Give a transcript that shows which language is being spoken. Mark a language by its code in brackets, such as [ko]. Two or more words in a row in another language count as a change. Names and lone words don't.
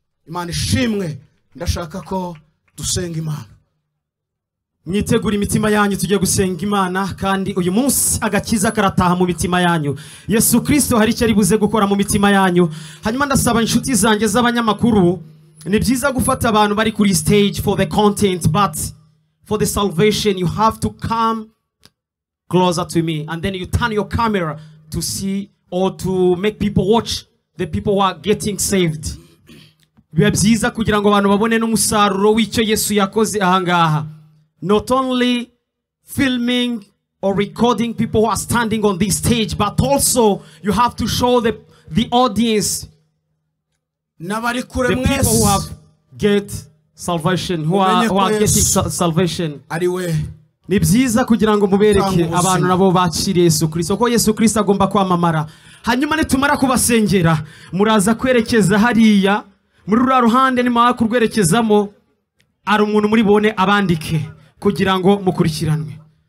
[rw] Imana ishimwe, ndashaka ko dusenga Imana. Mwitegure imitima yanyu, tujye gusenga Imana, kandi uyu munsi agakiza karataha mu mitima yanyu. Yesu Kristo hari icyo ari buze gukora mu mitima yanyu. Hanyuma ndasaba inshuti zanjye z'abanyamakuru, ni byiza gufata abantu bari kuri stage [en] for the content, but for the salvation you have to come closer to me, and then you turn your camera to see or to make people watch the people who are getting saved. [rw] Biba byiza kugira ngo abantu babone n'umusaruro w'icyo Yesu yakoze aha ngaha. [en] Not only filming or recording people who are standing on this stage, but also you have to show the, the audience, [rw] N'abari kure [en] the people who [rw] mwese. [en] have get salvation, who are, Mumenye who are ko getting Yesu sa-, salvation. [rw] ari we. Ni byiza kugira ngo mubereke Utanga ubuzima. abantu nabo bakire Yesu Kristo, ko Yesu Kristo agomba kwamamara. Hanyuma nitumara kubasengera, muraza kwerekeza hariya, muri ruriya ruhande nimara kurwerekezamo, hari umuntu muri bone abandike, kugira ngo mukurikiranwe.